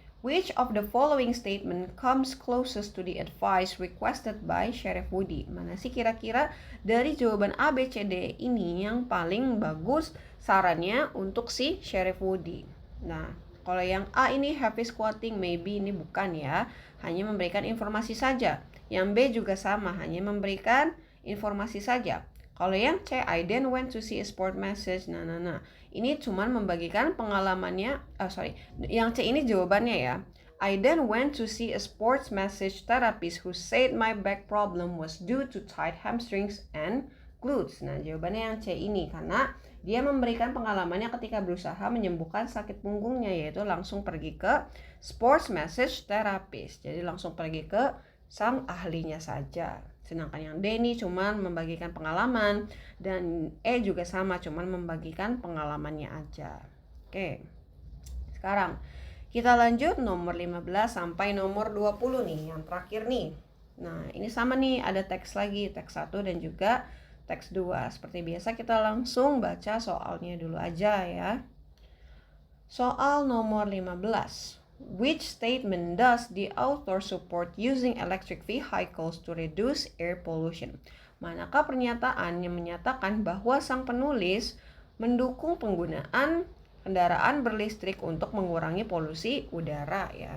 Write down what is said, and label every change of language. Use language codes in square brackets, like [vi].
[en] Which of the following statement comes closest to the advice requested by Sheriff Woody? [id] Mana sih kira-kira dari jawaban A, B, C, D ini yang paling bagus sarannya untuk si Sheriff Woody? Nah, kalau yang A ini [en] heavy squatting, maybe [id] ini bukan ya, hanya memberikan informasi saja. Yang B juga sama, hanya memberikan informasi saja. Kalau yang C, [en] I then went to see a sport message. Nah. [id] Ini cuman membagikan pengalamannya. Yang C ini jawabannya ya. [en] I then went to see a sports massage therapist who said my back problem was due to tight hamstrings and glutes. [id] Nah, jawabannya yang C ini karena dia memberikan pengalamannya ketika berusaha menyembuhkan sakit punggungnya, yaitu langsung pergi ke [en] sports massage therapist. [id] Jadi langsung pergi ke sang ahlinya saja. Sedangkan yang D ini cuman membagikan pengalaman, dan E juga sama, cuman membagikan pengalamannya aja. Oke. Sekarang kita lanjut nomor 15 sampai nomor 20 nih, yang terakhir nih. Nah, ini sama nih, ada teks lagi, teks 1 dan juga teks 2. Seperti biasa kita langsung baca soalnya dulu aja ya. Soal nomor 15. [en] Which statement does the author support using electric vehicles to reduce air pollution? [id] Manakah pernyataan yang menyatakan bahwa sang penulis mendukung penggunaan kendaraan berlistrik untuk mengurangi polusi udara ya.